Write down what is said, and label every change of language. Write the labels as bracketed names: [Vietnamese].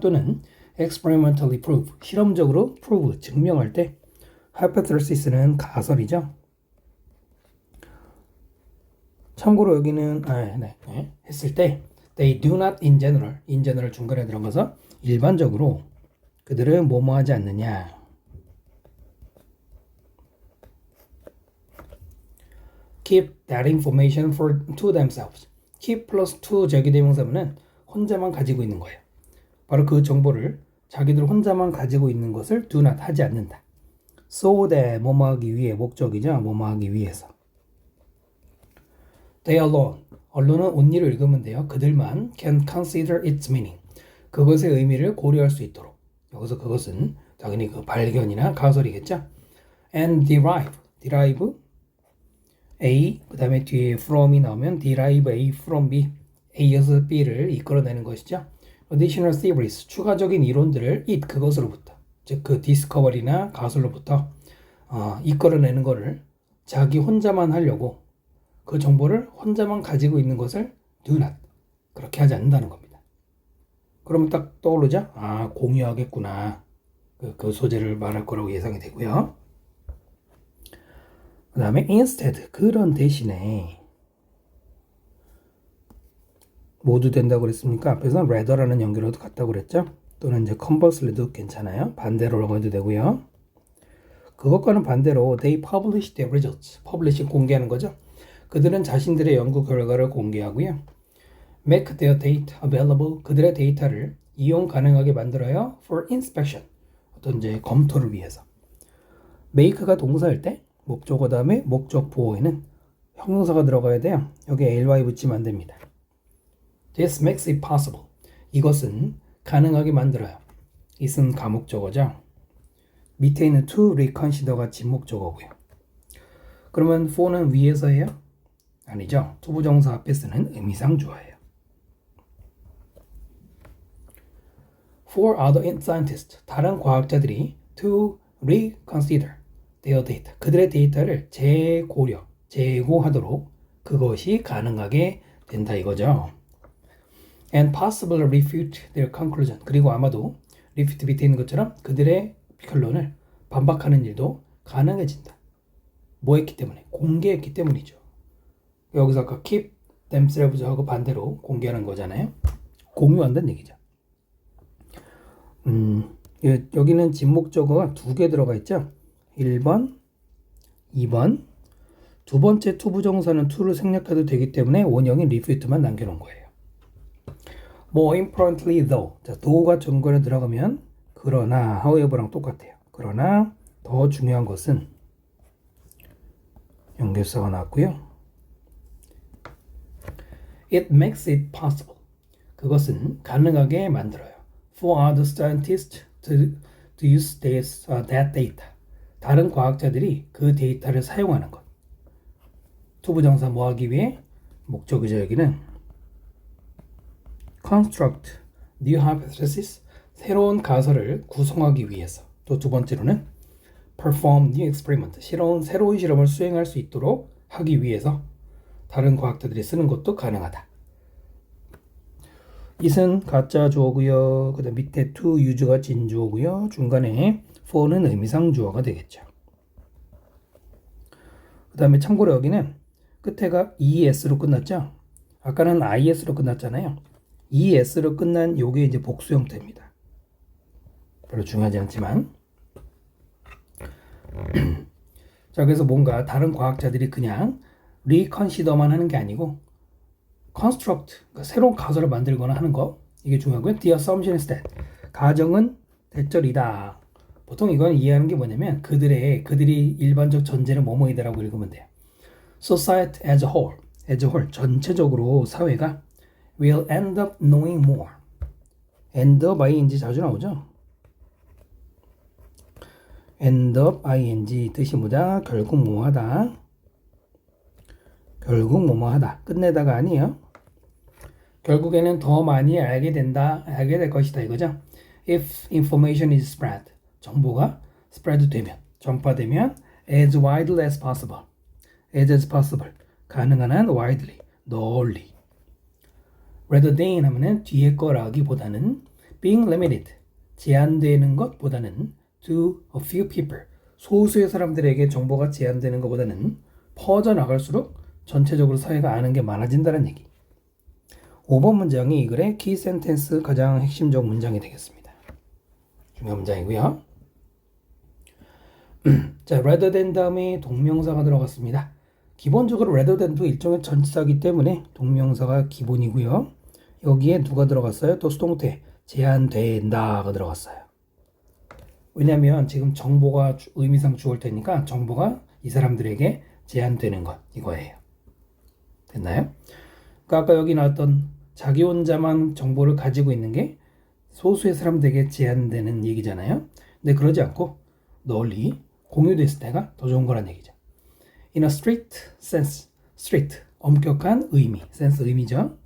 [Korean] 또는 [English] experimentally prove, [Korean] 실험적으로 prove, 증명할 때 hypothesis는 가설이죠. 참고로 여기는 했을 때 [English] they do not in general [Korean] 중간에 들어가서 일반적으로 그들은 뭐뭐 하지 않느냐. [English] keep that information to themselves. [Korean] keep 플러스 to 절기대명사문은 혼자만 가지고 있는 거예요. 바로 그 정보를 자기들 혼자만 가지고 있는 것을 [English] do not [Korean] 하지 않는다. so that 뭐뭐 하기 위해 목적이죠. 뭐뭐 하기 위해서. [English] They alone. [Korean] 언론은 온리를 읽으면 돼요. 그들만 [English] can consider its meaning. [Korean] 그것의 의미를 고려할 수 있도록. 여기서 그것은 당연히 그 발견이나 가설이겠죠. [English] And derive A, [Korean] 그 다음에 뒤에 from이 나오면 [English] derive A from B, [Korean] A에서 B를 이끌어내는 것이죠. [English] Additional theories, [Korean] 추가적인 이론들을 그것으로부터, 즉 그 discovery나 가설로부터 이끌어내는 것을 자기 혼자만 하려고 그 정보를 혼자만 가지고 있는 것을 [English] do not, [Korean] 그렇게 하지 않는다는 겁니다. 그러면 딱 떠오르죠? 공유하겠구나. 그 소재를 말할 거라고 예상이 되고요. 그 다음에 instead, 그런 대신에 모두 된다고 그랬습니까? 앞에서 rather라는 연결어도 같다고 그랬죠? 또는 이제 converselly도 괜찮아요. 반대로라고 해도 되고요. 그것과는 반대로 [English] they publish their results. [Korean] publish 공개하는 거죠. 그들은 자신들의 연구 결과를 공개하고요. [English] make their data available. [Korean] 그들의 데이터를 이용 가능하게 만들어요. [English] for inspection. [Korean] 어떤 이제 검토를 위해서. make가 동사일 때 목적어 다음에 목적 보호에는 형용사가 들어가야 돼요. 여기에 ly 붙이면 안 됩니다. [English] This makes it possible. [Korean] 이것은 가능하게 만들어요. it은 가목적어죠. 밑에 있는 [English] to reconsider [Korean] 가 진목적어고요. 그러면 for는 위에서예요? 아니죠. 투부정사 앞에 쓰는 의미상 주어예요. [English] For other scientists, [Korean] 다른 과학자들이 [English] to reconsider their data, [Korean] 그들의 데이터를 재고려, 재고하도록 그것이 가능하게 된다 이거죠. [English] And possibly refute their conclusion. [Korean] 그리고 아마도 refute 밑에 있는 것처럼 그들의 결론을 반박하는 일도 가능해진다. 뭐 했기 때문에? 공개했기 때문이죠. 여기서 아까 [English] keep themselves [Korean] 하고 반대로 공개하는 거잖아요. 공유한다는 얘기죠. 여기는 진목적어가 두 개 들어가 있죠. 1번, 2번. 두 번째 투부정사는 to를 생략해도 되기 때문에 원형인 refute만 남겨놓은 거예요. [English] More importantly though. [Korean] 자, though가 전건에 들어가면 그러나, however랑 똑같아요. 그러나 더 중요한 것은 연결사가 나왔고요. [English] It makes it possible. [Korean] 그것은 가능하게 만들어요. [English] For other scientists to use that data. [Korean] 다른 과학자들이 그 데이터를 사용하는 것. 투부정사 뭐 하기 위해? 목적이죠. 여기는 [English] construct new hypothesis. [Korean] 새로운 가설을 구성하기 위해서. 또 두 번째로는 [English] perform new experiment. [Korean] 새로운 실험을 수행할 수 있도록 하기 위해서 다른 과학자들이 쓰는 것도 가능하다. it은 가짜 주어고요. 그 다음 밑에 to use가 진주어고요. 중간에 for는 의미상 주어가 되겠죠. 그 다음에 참고로 여기는 끝에가 es로 끝났죠. 아까는 is로 끝났잖아요. es로 끝난 요게 이제 복수 형태입니다. 별로 중요하지 않지만 자, 그래서 뭔가 다른 과학자들이 그냥 reconsider만 하는 게 아니고 construct, 그러니까 새로운 가설을 만들거나 하는 거, 이게 중요하고요. [English] The assumption is that, [Korean] 가정은 대절이다. 보통 이건 이해하는 게 뭐냐면 그들이 일반적 전제는 뭐뭐이다라고 읽으면 돼요. [English] Society as a whole, as a whole, [Korean] 전체적으로 사회가 [English] will end up knowing more. [Korean] end up ing 자주 나오죠? end up ing 뜻이 뭐다? 결국 뭐하다. 결국 뭐뭐 하다. 끝내다가 아니에요. 결국에는 더 많이 알게 될 것이다 이거죠. [English] If information is spread, [Korean] 정보가 [English] spread [Korean] 되면, 전파되면 [English] as widely as possible, as possible, [Korean] 가능한 한 [English] widely, [Korean] 널리. [English] rather than [Korean] 하면은 뒤에 거라기보다는 [English] being limited, [Korean] 제한되는 것보다는 [English] to a few people, [Korean] 소수의 사람들에게 정보가 제한되는 것보다는 퍼져나갈수록 전체적으로 사회가 아는 게 많아진다는 얘기. 5번 문장이 이 글의 키 센텐스 가장 핵심적 문장이 되겠습니다. 중요한 문장이고요. 자, [English] rather than [Korean] 다음에 동명사가 들어갔습니다. 기본적으로 rather than도 일종의 전치사이기 때문에 동명사가 기본이고요. 여기에 누가 들어갔어요? 또 수동태 제한된다가 들어갔어요. 왜냐면 지금 정보가 의미상 주어일 테니까 정보가 이 사람들에게 제한되는 것 이거예요. 됐나요? 그러니까 아까 여기 나왔던 자기 혼자만 정보를 가지고 있는 게 소수의 사람들에게 제한되는 얘기잖아요. 근데 그러지 않고 널리 공유됐을 때가 더 좋은 거란 얘기죠. [English] In a strict sense, [Korean] strict, 엄격한 의미, sense 의미죠.